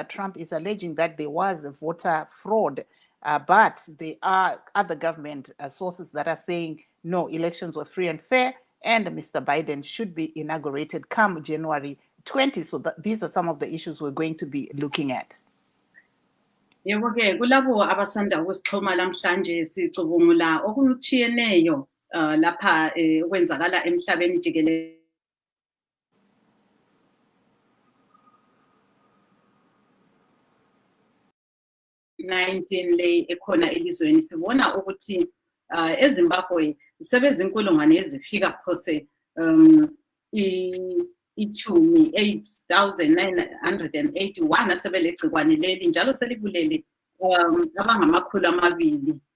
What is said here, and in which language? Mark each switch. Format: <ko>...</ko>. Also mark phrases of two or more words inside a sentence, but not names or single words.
<en>Trump is alleging that there was voter fraud, but there are other government sources that are saying, no, elections were free and fair, and Mr. Biden should be inaugurated come January 20. So these are some of the issues we're going to be looking at.</en> <nd>Yebo-ke kulabo abasanda ukusixhuma namhlanje sicubungula okuchiyeneyo lapha okwenzakala emhlabeni jikelele. COVID-19 le ekhona elizweni sibona ukuthi eZimbabwe sebezinkulungwane ezifika phose ichumi 8,981 asebelegcikwane leli njalo selibulele abangamakhulu amabili</nd>